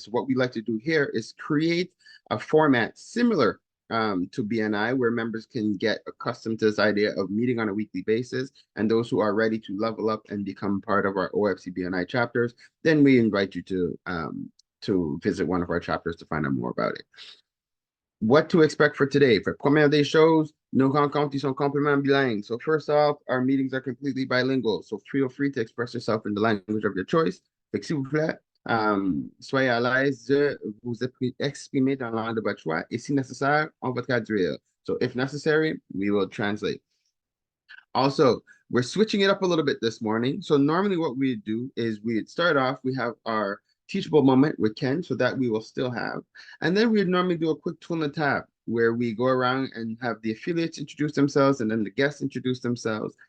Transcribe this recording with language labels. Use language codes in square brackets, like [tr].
[en] So what we like to do here is create a format similar to BNI, where members can get accustomed to this idea of meeting on a weekly basis. And those who are ready to level up and become part of our OFC BNI chapters, then we invite you to visit one of our chapters to find out more about it. What to expect for today? [fr] For première des choses, nos rencontres sont complètement bilingues. [en] So first off, our meetings are completely bilingual. So feel free to express yourself in the language of your choice. [fr] Fait que s'il vous plaît, soyez à l'aise de vous exprimer dans la langue de votre choix, et si nécessaire, on va traduire. [en] So if necessary, we will translate. Also, we're switching it up a little bit this morning. So normally what we do is we'd start off, we have our teachable moment with Ken, so that we will still have. And then we'd normally do a quick tour the tab, where we go around and have the affiliates introduce themselves, and then the guests introduce themselves.